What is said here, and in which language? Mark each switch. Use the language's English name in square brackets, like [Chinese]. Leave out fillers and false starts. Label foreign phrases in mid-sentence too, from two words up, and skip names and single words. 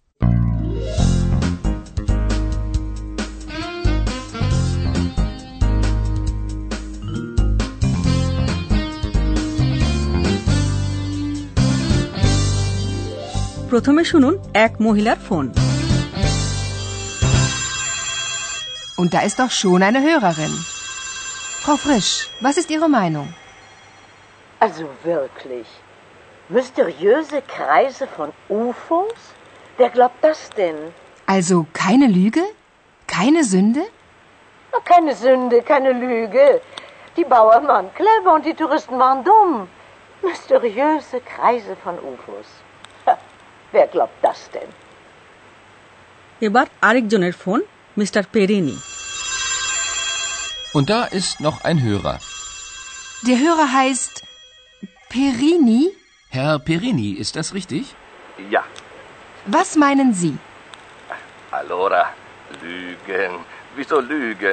[Bangla] প্রথমে শুনুন এক মহিলার ফোন। [German] Und da ist doch schon eine Hörerin. Frau Frisch, was ist Ihre Meinung? Also wirklich. Mysteriöse Kreise von UFOs? Wer glaubt das denn? Also keine Lüge? Keine Sünde? Keine Sünde, keine Lüge. Die Bauern waren clever und die Touristen waren dumm. Mysteriöse Kreise von UFOs. Wer glaubt das denn? [Bangla] এবার আরেকজনের ফোন, মিস্টার পেরিনি। [German] Und da ist noch ein Hörer. Der Hörer heißt Perini. Herr Perini, ist das richtig? Ja. Was meinen Sie? Allora, Lügen. Wieso Lügen?